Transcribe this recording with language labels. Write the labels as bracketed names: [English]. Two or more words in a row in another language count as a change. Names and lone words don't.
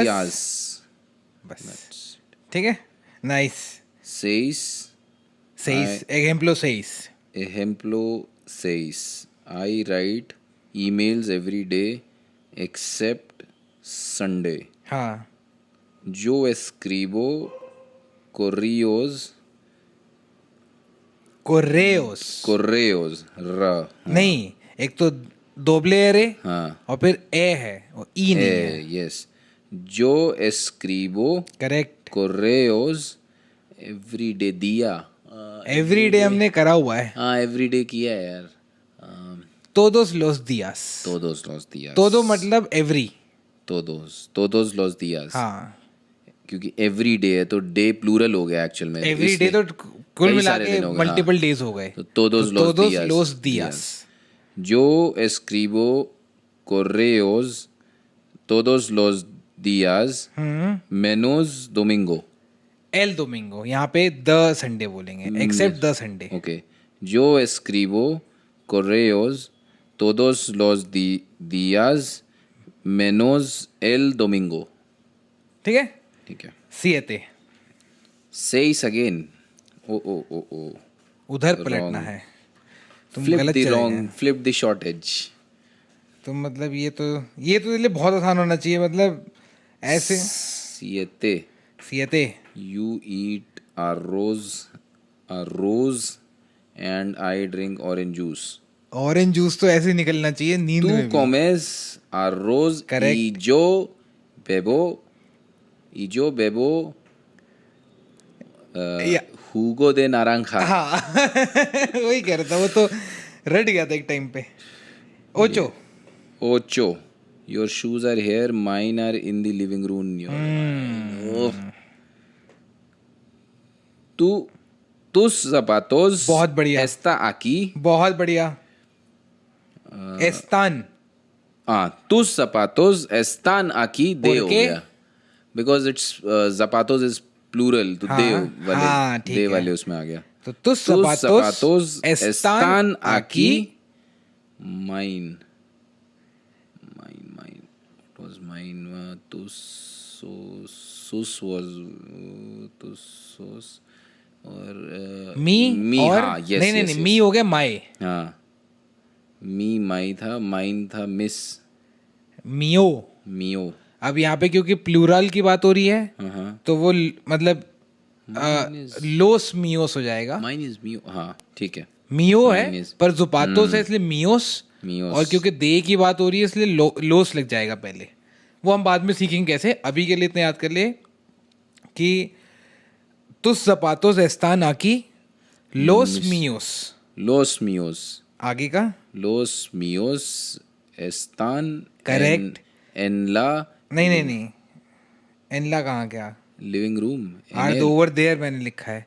[Spanish] sillas। [Hindi] बस ठीक है, नाइस। [Spanish] 6 ejemplo 6। Ejemplo 6. [English] I write emails every day except Sunday. [Hindi] हाँ, [Spanish] Yo escribo correos. correos। ra। [Hindi] नहीं, एक तो दोबले रे हाँ। और फिर ए है और ई नहीं है। [Spanish] Yes. Yo escribo [Hindi] करेक्ट। [English] correos every day. [Hindi] दिया। [English] every day [Hindi] हमने करा हुआ है। हाँ, [English] every day [Hindi] किया है यार। [Spanish] todos los días। Todos los días। [Hindi] todo मतलब एवरी। [Spanish] todos los días। [Hindi] हाँ, क्योंकि [English] every day [Hindi] है तो डे प्लूरल हो गया एक्चुअल में। [English] every day [Hindi] तो कुल कई मिला सारे के दिन हो गए, मल्टीपल हाँ। डेज हो गए। तो todos [Spanish] los días। Yo escribo correos todos los días menos domingo। el domingo, [Hindi] यहाँ पे [English] the Sunday [Hindi] बोलेंगे, [English] except the Sunday. Okay. [Spanish] Yo escribo correos todos los días menos el domingo। [Hindi] ठीक है, ठीक है। सिएते [English] 6 again। ओ [Hindi] उधर पलटना है, तुम [English] flip [Hindi] गलत [English] the [Hindi] चले [English] wrong, [Hindi] गए। [English] flip the short edge। [Hindi] तुम मतलब ये तो तेरे लिए बहुत आसान होना चाहिए, मतलब ऐसे। [Spanish] Siete। सिएते [English] You eat arroz and I drink orange juice। orange juice [Hindi] तो ऐसे ही निकलना चाहिए नींद [Spanish] Tú [Hindi] में भी। [Spanish] comes arroz [English] Correct। [Spanish] y yo bebo [Hindi] या- [Spanish] jugo de naranja। [Hindi] हाँ वही कह रहा था, वो तो रट गया था एक टाइम पे। [Spanish] ओचो। Ocho। [English] Your shoes are here, mine are in the living room। [Spanish] Oh। tus zapatos [Hindi] बहुत बढ़िया। [Spanish] está aquí। [Hindi] बहुत बढ़िया। एस्तान। [Spanish] tus zapatos están aquí, de ¿Por [Hindi] हो [Spanish] qué? [Hindi] गया। [English] Because it's zapatos is plural, [Hindi] तो हाँ, दे वाले हाँ, ठीक दे है। वाले उसमें आ गया। तो tus [Spanish] Tus zapatos están aquí, aquí। [English] mine। What was mine? sus was tus और [Hindi] मी और हाँ, yes, नहीं [English] yes, [Hindi] नहीं, [English] yes। [Hindi] मी हो गया माई। हाँ, मी माई था, माइन था मिस। [Spanish] मियो। मियो। [Hindi] अब यहाँ पे क्योंकि प्लूरल की बात हो रही है, हाँ, तो वो मतलब [Spanish] los míos [Hindi] हो जाएगा। [English] mine is [Hindi] मियो। हाँ, ठीक है। मियो है [English] Mine is- [Hindi] पर जुपातोस है इसलिए मियोस। मियोस। और क्योंकि दे की बात हो रही है इसलिए लोस लग जाएगा पहले। वो हम बाद में सीखेंगे कैसे। अभी के लिए इतना याद कर ले कि [Spanish] tus zapatos están aquí, los míos. Los míos। [Hindi] आगे का [Spanish] Los míos están [English] Correct। [Spanish] en la [Hindi] नहीं एनला कहाँ क्या? [English] living room। are the over there [Hindi] मैंने लिखा है।